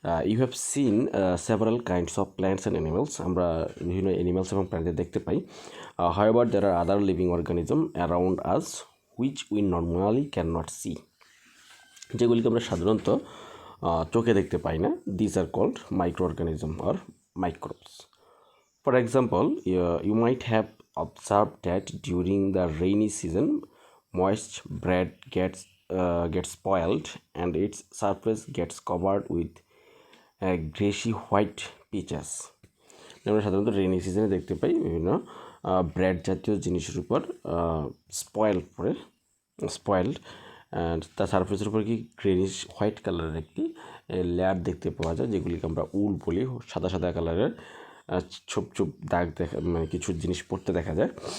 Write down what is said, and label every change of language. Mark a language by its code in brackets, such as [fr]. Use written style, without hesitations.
[en] You have seen several kinds of plants and animals. [bn] আমরা বিভিন্ন animals এবং প্ল্যান্টদের দেখতে পাই। [en] however there are other living organism around us which we normally can not see, [bn] যেগুলিকে আমরা সাধারণত চোখে দেখতে পাই না। [en] This are called microorganism or microbes. For example, you might have observed that during the rainy season, moist bread gets spoiled and its surface gets covered with greyish white patches. [bn] আমরা সাধারণত rainy সিজনে দেখতে পাই বিভিন্ন bread জাতীয় জিনিসের উপর spoiled and তার সারফেসের উপর কি গ্রেনিশ হোয়াইট কালারের একটি লেয়ার দেখতে পাওয়া যায়, যেগুলিকে আমরা উল বলি। সাদা সাদা কালারের ছোপ ছোপ দাগ দেখা, মানে কিছু জিনিস পড়তে দেখা যায়।